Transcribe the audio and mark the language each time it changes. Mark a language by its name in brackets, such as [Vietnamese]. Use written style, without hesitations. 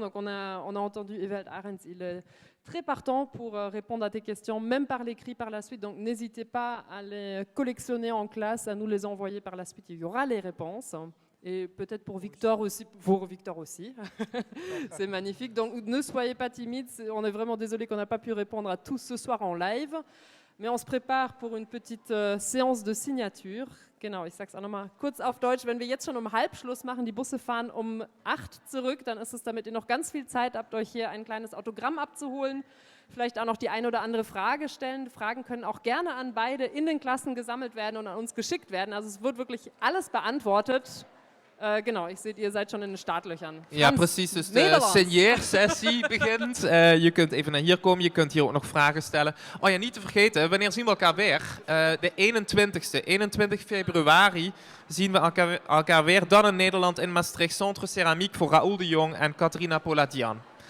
[French] Donc on a entendu Ewald Ahrens, il est très partant pour répondre à tes questions, même par l'écrit par la suite. Donc n'hésitez pas à les collectionner en classe, à nous les envoyer par la suite. Il y aura les réponses. Et peut-être pour Victor aussi. C'est magnifique. Donc ne soyez pas timides. On est vraiment désolé qu'on n'a pas pu répondre à tous ce soir en live. Mais on se prépare pour une petite séance de signature. [German] Genau, ich sage es auch nochmal kurz auf Deutsch. Wenn wir jetzt schon um halb Schluss machen, die Busse fahren um 8 zurück, dann ist es, damit ihr noch ganz viel Zeit habt, euch hier ein kleines Autogramm abzuholen. Vielleicht auch noch die eine oder andere Frage stellen. Fragen können auch gerne an beide in den Klassen gesammelt werden und an uns geschickt werden. Also es wird wirklich alles beantwortet. Genau, ich sehe, ihr seid schon in den Startlöchern. [Dutch] Ja, Frans, precies. Dus de Nederlands. signeersessie begint. Je kunt even naar hier komen. Je kunt hier ook nog vragen stellen. Oh ja, niet te vergeten. Wanneer zien we elkaar weer? De 21ste. 21 februari zien we elkaar weer. Dan in Nederland in Maastricht. Centre Ceramiek voor Raoul de Jong en Catharina Poladian.